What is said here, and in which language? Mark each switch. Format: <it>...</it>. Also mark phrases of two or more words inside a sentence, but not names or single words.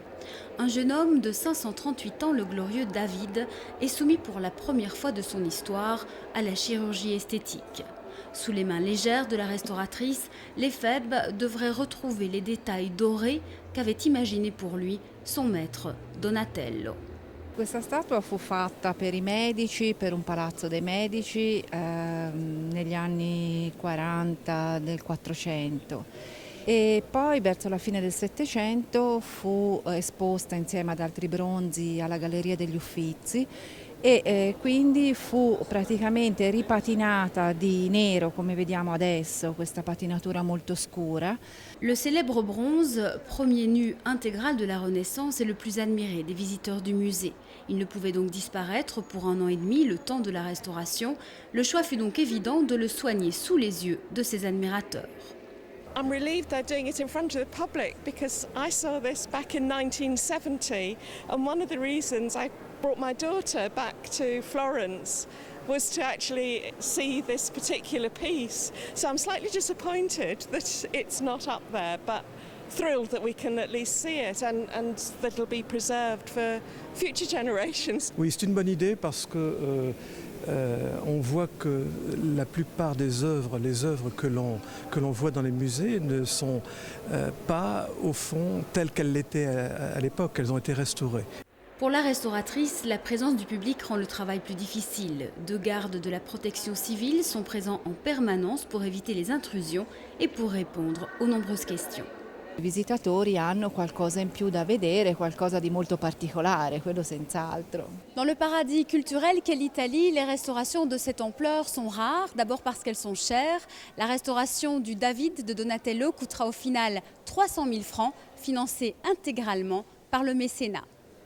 <fr>Un jeune homme de 538 ans, le glorieux David, est soumis pour la première fois de son histoire à la chirurgie esthétique. Sous les mains légères de la restauratrice, l'Éphèbe devrait retrouver les détails dorés qu'avait imaginé pour lui son maître Donatello.</fr> <it>Questa statua fu fatta per i medici, per un palazzo dei medici negli anni 40 del 400 e poi verso la fine del Settecento fu esposta insieme ad altri bronzi alla Galleria degli Uffizi e quindi fu praticamente ripatinata di nero come vediamo adesso, questa patinatura molto scura.</it> <fr>Le célèbre bronze, premier nu intégral de la Renaissance, est le plus admiré des visiteurs du musée. Il ne pouvait donc disparaître pour 1 an et demi, le temps de la restauration. Le choix fut donc évident de le soigner sous les yeux de ses admirateurs.</fr> <en>I'm relieved they're doing it in front of the public because I saw this back in 1970, and one of the reasons I brought my daughter back to Florence was to actually see this particular piece. So I'm slightly disappointed that it's not up there, but thrilled that we can at least see it and that it'll be preserved for future generations.</en> <fr>Oui, c'est une bonne idée parce que on voit que la plupart des œuvres, les œuvres que l'on voit dans les musées ne sont pas au fond telles qu'elles l'étaient à l'époque, elles ont été restaurées. Pour la restauratrice, la présence du public rend le travail plus difficile. Deux gardes de la protection civile sont présents en permanence pour éviter les intrusions et pour répondre aux nombreuses questions.</fr> <it>I visitatori hanno qualcosa in più da vedere, qualcosa di molto particolare, quello senz'altro.</it> <fr>Dans le paradis culturel qu'est l'Italie, les restaurations de cette ampleur sont rares, d'abord parce qu'elles sont chères. La restauration du David de Donatello coûtera au final 300 000 francs, financée intégralement par le mécénat.</fr>